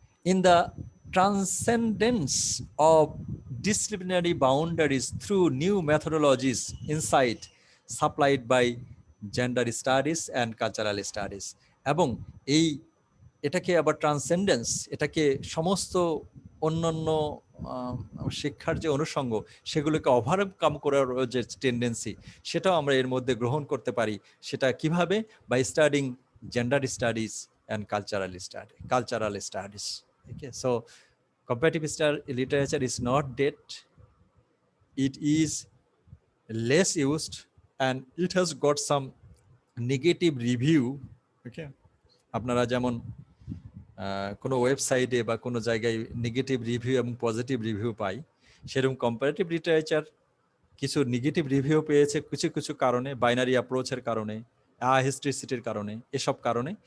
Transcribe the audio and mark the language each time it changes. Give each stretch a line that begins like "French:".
English: In the transcendence of disciplinary boundaries through new methodologies, insight supplied by gender studies and cultural studies.
Bangla: এবং এটাকে আবার ট্রান্সেন্ডেন্স, এটাকে সমস্ত অন্যান্য শিক্ষার যে অনুষঙ্গ, সেগুলোকে ওভারকাম করার যে টেন্ডেন্সি, সেটাও আমরা এর মধ্যে গ্রহণ করতে পারি। সেটা কিভাবে?
English: By studying gender studies and cultural studies. Okay, so comparative literature is not dead, it is less used and it has got some negative review.
Bangla: Okay, আপনারা যেমন কোনো ওয়েবসাইটে বা কোনো জায়গায় নেগেটিভ রিভিউ এবং পজিটিভ রিভিউ পাই, সেরকম কম্পারেটিভ লিটারেচার কিছু নেগেটিভ রিভিউ পেয়েছে কিছু কিছু কারণে, বাইনারি অ্যাপ্রোচের কারণে, হিস্ট্রিসিটির কারণে, এসব কারণে।